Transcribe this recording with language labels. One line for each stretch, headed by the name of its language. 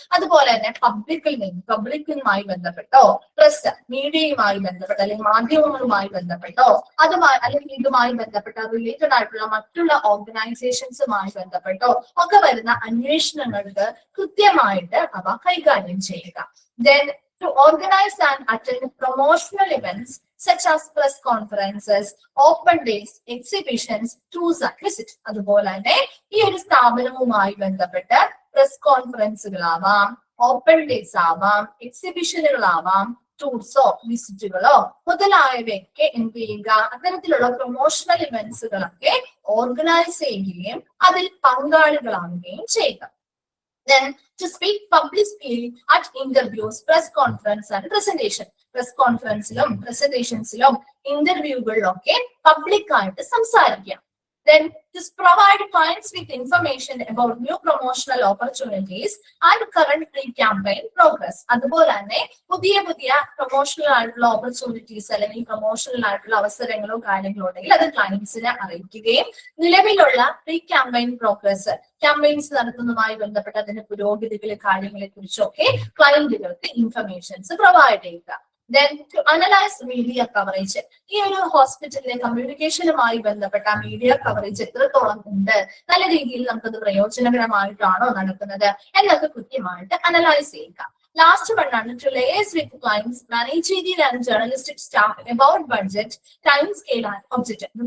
Malayalam: അതുപോലെ തന്നെ പബ്ലിക്കുമായി ബന്ധപ്പെട്ടോ പ്രസ് മീഡിയയുമായി ബന്ധപ്പെട്ടോ അല്ലെങ്കിൽ മാധ്യമങ്ങളുമായി ബന്ധപ്പെട്ടോ അതുമായി അല്ലെങ്കിൽ ഇതുമായി ബന്ധപ്പെട്ട റിലേറ്റഡ് ആയിട്ടുള്ള മറ്റുള്ള ഓർഗനൈസേഷൻസുമായി ബന്ധപ്പെട്ടോ ഒക്കെ വരുന്ന അന്വേഷണങ്ങൾക്ക് കൃത്യമായിട്ട് അവ കൈകാര്യം ചെയ്യുക.
English: Then to organize and attend promotional events such as press conferences, open days, exhibitions, tours and visit.
Malayalam: അതുപോലെ തന്നെ ഈ ഒരു സ്ഥാപനവുമായി ബന്ധപ്പെട്ട് പ്രസ് കോൺഫറൻസുകളാവാം, ഓപ്പൺ ഡേയ്സ് ആവാം, എക്സിബിഷനുകളാവാം, ടൂർസോ വിസിറ്റുകളോ മുതലായവയൊക്കെ എന്ത് ചെയ്യുക, അത്തരത്തിലുള്ള പ്രൊമോഷണൽ ഇവന്റ്സുകളൊക്കെ ഓർഗനൈസ് ചെയ്യുകയും അതിൽ പങ്കാളികളാവുകയും ചെയ്യുക.
English: Then to speak publicly at interviews, press conference and presentation.
Malayalam: Press കോൺഫറൻസിലും പ്രസന്റേഷൻസിലും ഇന്റർവ്യൂകളിലൊക്കെ public ആയിട്ട് സംസാരിക്കാം.
English: Then to provide clients with information about new promotional opportunities and current pre-campaign progress.
Malayalam: അതുപോലെ തന്നെ പുതിയ പ്രൊമോഷണൽ ആയിട്ടുള്ള ഓപ്പർച്യൂണിറ്റീസ് അല്ലെങ്കിൽ പ്രൊമോഷണൽ ആയിട്ടുള്ള അവസരങ്ങളോ കാര്യങ്ങളോ ഉണ്ടെങ്കിൽ അത് ക്ലയന്റ്സിനെ അറിയിക്കുകയും നിലവിലുള്ള പ്രീ ക്യാമ്പയിൻ പ്രോഗ്രസ് ക്യാമ്പയിൻസ് നടത്തുന്നതുമായി ബന്ധപ്പെട്ട അതിന്റെ പുരോഗതികളെ കാര്യങ്ങളെ കുറിച്ചൊക്കെ ക്ലയന്റുകൾക്ക് ഇൻഫർമേഷൻസ് പ്രൊവൈഡ് ചെയ്യുക.
English: Then to analyze media coverage.
Malayalam: ഈ ഒരു ഹോസ്പിറ്റലിലെ കമ്മ്യൂണിക്കേഷനുമായി ബന്ധപ്പെട്ട മീഡിയ കവറേജ് എത്രത്തോളം ഉണ്ട്, നല്ല രീതിയിൽ നമുക്കത് പ്രയോജനകരമായിട്ടാണോ നടക്കുന്നത് എന്നൊക്കെ കൃത്യമായിട്ട് അനലൈസ് ചെയ്യുക. ലാസ്റ്റ് വൺ ആണ്
English: to liaise with clients, managerial and journalistic staff about budget, time scale and objective.